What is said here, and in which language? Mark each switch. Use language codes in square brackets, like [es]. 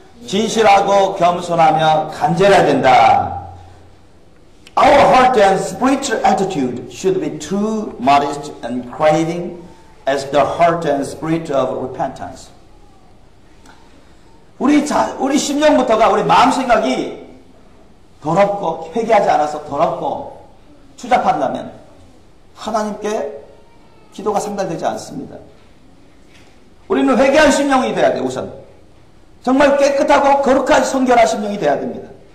[ko] 진실하고 겸손하며 간절해야 된다. [en] Our heart and spiritual attitude should be true, modest, and craving as the heart and spirit of repentance. [ko] 우리 심령부터가 우리 마음 생각이 더럽고 회개하지 않아서 더럽고 추잡한다면 하나님께 기도가 상달되지 않습니다. 우리는 회개한 심령이 돼야 돼요. 우선 정말 깨끗하고 거룩한 성결한 심령이 돼야 됩니다.